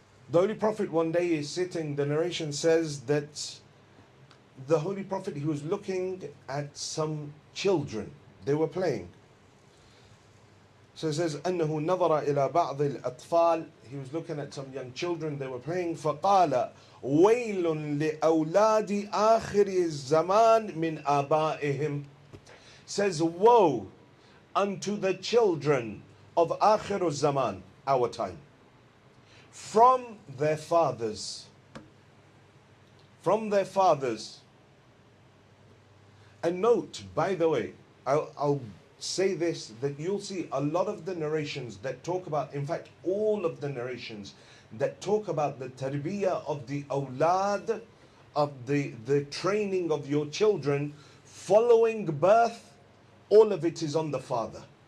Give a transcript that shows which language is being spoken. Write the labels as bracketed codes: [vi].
[en] The Holy Prophet one day is sitting, the narration says that the Holy Prophet, he was looking at some children, they were playing. So it says, [ar] أنه نظر إلى بعض الأطفال, [en] he was looking at some young children, they were playing. [ar] فقال ويل لأولاد آخر الزمان من آبائهم. [en] Says, woe unto the children of [ar] آخر الزمان, [en] our time, from their fathers. from their fathers. And note, by the way, I'll say this, that you'll see a lot of the narrations that talk about, in fact, all of the narrations that talk about the tarbiyah of the awlad, of the training of your children following birth, all of it is on the father.